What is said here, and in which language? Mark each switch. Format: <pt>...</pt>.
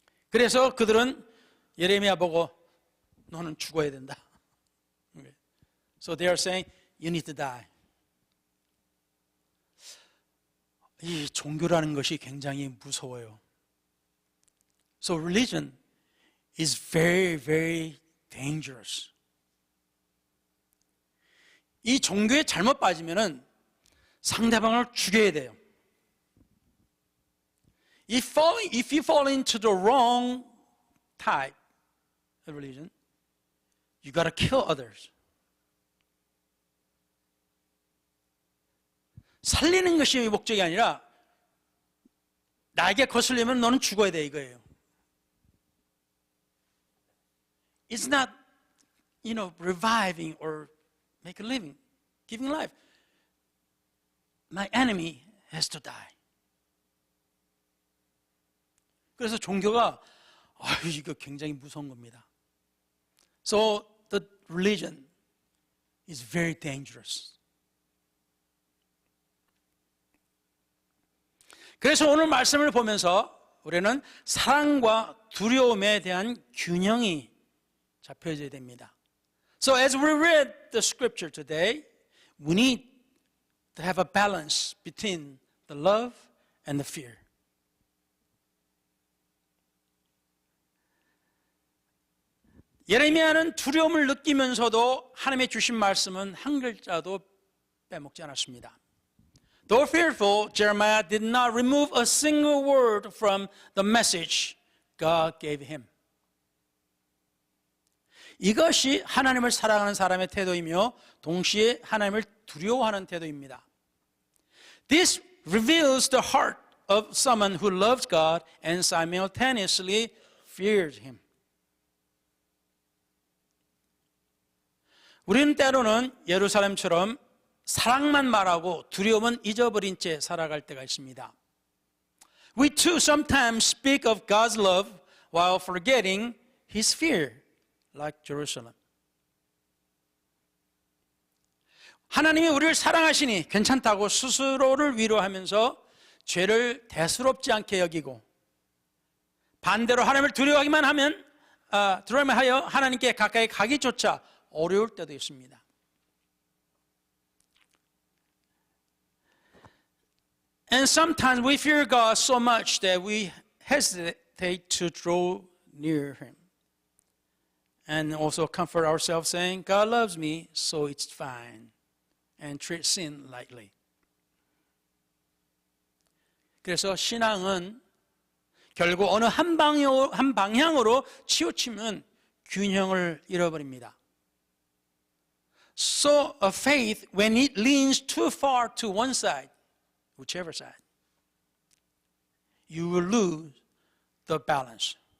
<ko>그래서 그들은 예레미야 보고 너는 죽어야 된다.</ko> <en>So they are saying, you need to die.</en> <ko>이 종교라는 것이 굉장히 무서워요.</ko> <en>So religion is very, very dangerous.</en> <ko>이 종교에 잘못 빠지면은 상대방을 죽여야 돼요.</ko> <en>If you fall into the wrong type of religion, you got to kill others.</en> <ko>살리는 것이 목적이 아니라 나에게 거슬리면 너는 죽어야 돼 이거예요.</ko> <en>It's not, reviving or make a living, giving life. My enemy has to die.</en> <ko>그래서 종교가 이거 굉장히 무서운 겁니다.</ko> <en>So the religion is very dangerous.</en> <ko>그래서 오늘 말씀을 보면서 우리는 사랑과 두려움에 대한 균형이 잡혀져야 됩니다.</ko> <en>So as we read the scripture today, we need to have a balance between the love and the fear.</en> <ko>예레미야는 두려움을 느끼면서도 하나님의 주신 말씀은 한 글자도 빼먹지 않았습니다.</ko> <en>Though fearful, Jeremiah did not remove a single word from the message God gave him.</en> <ko>이것이 하나님을 사랑하는 사람의 태도이며 동시에 하나님을 두려워하는 태도입니다.</ko> <en>This reveals the heart of someone who loves God and simultaneously fears Him.</en> <ko>우리는 때로는 예루살렘처럼 사랑만 말하고 두려움은 잊어버린 채 살아갈 때가 있습니다.</ko> <en>We too sometimes speak of God's love while forgetting His fear, like Jerusalem.</en> <ko>하나님이 우리를 사랑하시니 괜찮다고 스스로를 위로하면서 죄를 대수롭지 않게 여기고 반대로 하나님을 두려워하기만 하여 하나님께 가까이 가기조차 어려울 때도 있습니다.</ko> <en>And sometimes we fear God so much that we hesitate to draw near Him. And also comfort ourselves saying, God loves me, so it's fine. And treat sin lightly.</en> <ko>그래서 신앙은 결국 어느 한 방향으로 치우치면 균형을 잃어버립니다.</ko> <en>So a faith, when it leans too far to one side, whichever side, you will lose the balance.</en>